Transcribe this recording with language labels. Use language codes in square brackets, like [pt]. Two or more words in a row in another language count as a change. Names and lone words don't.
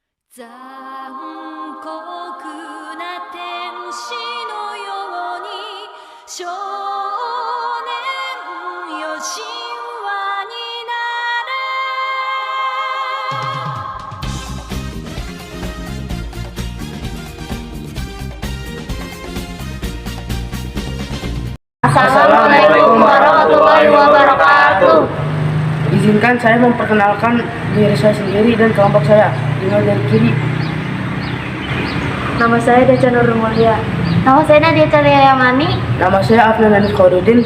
[ja] 残酷な天使のように少年よ神話になれ。 [ar] Assalamualaikum warahmatullahi wabarakatuh. [id] Izinkan saya memperkenalkan diri saya sendiri dan kelompok saya. Dimulai dari kiri. Nama saya Deca Nurul Mulia. Nama saya Nadia Cahaya Yamani. Nama saya Afnan Hanif Khairuddin.